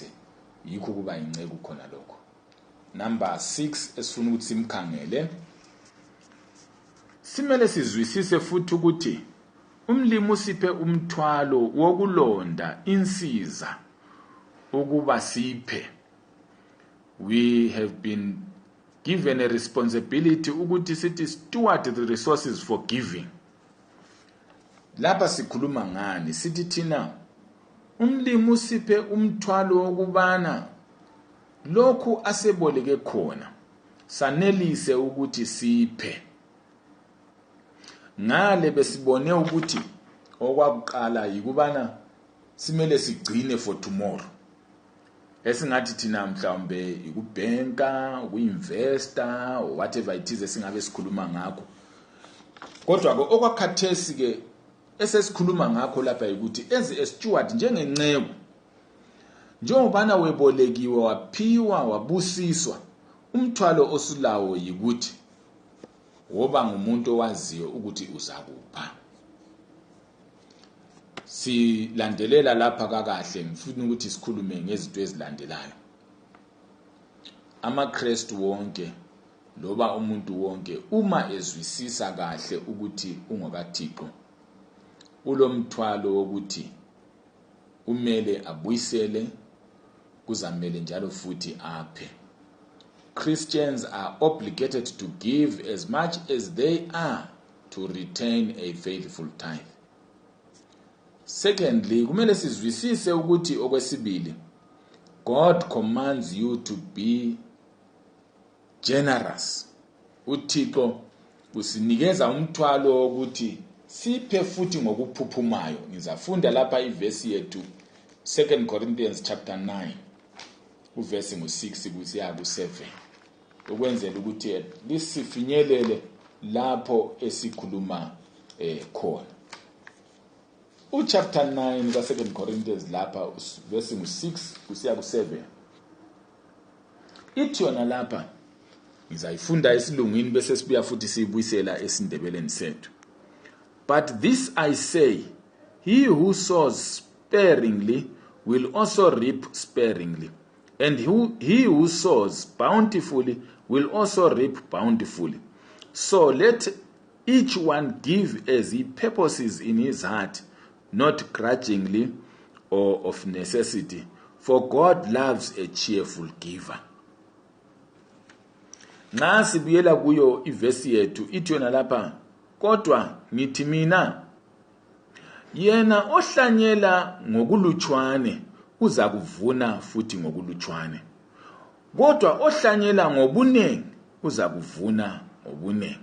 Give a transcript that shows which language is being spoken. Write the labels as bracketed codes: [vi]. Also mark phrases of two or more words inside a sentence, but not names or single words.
[nd] Yikho kuba inceku khona lokho. Number 6 esifuna ukuthi simkhangele, simele sizwisise futhi ukuthi umlimi usiphe umthwalo wokulonda insiza ukuba siphe. [en] We have been given a responsibility [nd] ukuthi sithi [en] steward the resources for giving. [nd] Lapha sikhuluma ngani? Sithi thina umlimi usiphe umthwalo wokubana lokhu aseboleke khona sanelise ukuthi siphe. Ngale besibone ukuthi okwakuqala yikubana simele sigcine [en] for tomorrow. [nd] Esingathi thina mhlawumbe ikubhenka, ukuinvesta [en] or whatever it is [nd] esingabe sikhuluma ngakho. Kodwa ke okwakhathesi ke esesikhuluma ngakho lapha ukuthi [en] as a steward [nd] njengenceku, njengobana webolekiwe waphiwa wabusiswa, umthwalo osulawo yikuthi woba ngumuntu owaziyo ukuthi uzakupha. Silandelela lapha kakahle, ngifuna ukuthi sikhulume ngezinto ezilandelayo. AmaKristu wonke loba umuntu wonke uma ezwisisa kahle ukuthi ungokaThixo, ulomthwalo wokuthi umele abuyisele, kuzamele njalo futhi aphe. [en] Christians are obligated to give as much as they are to retain a faithful tithe. Secondly, [nd] kumele sizwisise ukuthi okwesibili, [en] God commands you to be generous. [nd] uThixo usinikeza umthwalo wokuthi siphe futhi ngokuphuphumayo. Ngizafunda lapha ivesi yethu 2 Corinthians chapter 9 uvesi ngo6 kusiya ku7, ukwenzela ukuthi lisifinyelele lapho esikhuluma khona. Chapter 9 ka 2 Corinthians lapha uvesi ngo6 kusiya ku7 ithi yona lapha, ngizayifunda esilungwini bese sibuya futhi siyibuyisela esindebeleni sethu. [en] But this I say, he who sows sparingly will also reap sparingly, and he who sows bountifully will also reap bountifully. So let each one give as he purposes in his heart, not grudgingly or of necessity, for God loves a cheerful giver. [nd] Nasi buyela kuyo ivesi yethu ithi yona lapha, kodwa ngithi mina, yena ohlanyela ngokulutshwane uza kuvuna futhi ngokulutshwane, kodwa ohlanyela ngobunengi uza kuvuna ngobunengi.